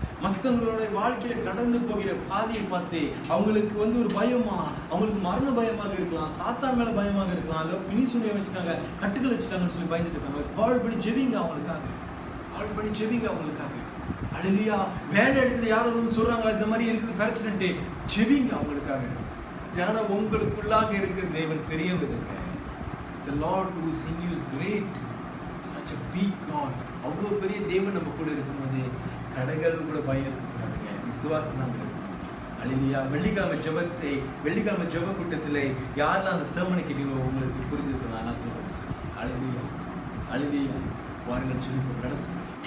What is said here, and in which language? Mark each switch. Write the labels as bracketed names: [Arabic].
[Tamil] மற்றவங்களோட வாழ்க்கையில கடந்து போகிற பாதையை பார்த்து அவங்களுக்கு ஒரு பயமா, அவங்களுக்கு மரண பயமாக இருக்கலாம், சாத்தான் மேல பயமாக இருக்கலாம், இல்லை பிணி சுனியை வச்சுட்டாங்க, கட்டுகள் வச்சுட்டாங்கன்னு சொல்லி பயந்துட்டு இருக்காங்க. கால் பண்ணி ஜெபிங்க அவங்களுக்காக, கால் பண்ணி ஜெபிங்க அவங்களுக்காக. அல்லேலூயா. வேலை இடத்துல யாராவது சொல்றாங்களா இந்த மாதிரி இருக்குது பிரச்சனை, ஜெபிங்க அவங்களுக்காக. ஏன்னா உங்களுக்குள்ளாக இருக்கிற தேவன் பெரியவருங்க. [English] The Lord who is in you is great. Such a big God. [Tamil] அவ்வளோ பெரிய தேவன் நம்ம கூட இருக்கும்போது கடைகள் கூட பயம் இருக்கக்கூடாதுங்க, விசுவாசம் தான் இருக்கணும். அல்லேலூயா. வெள்ளிக்கிழமை ஜெப கூட்டத்தில் யாரெல்லாம் அந்த சேமனை கேட்டீங்களோ உங்களுக்கு புரிஞ்சிருக்கலாம் நான் சொல்றேன். அல்லேலூயா, அல்லேலூயா. வாருங்கள் சொல்லி நடக்கும்.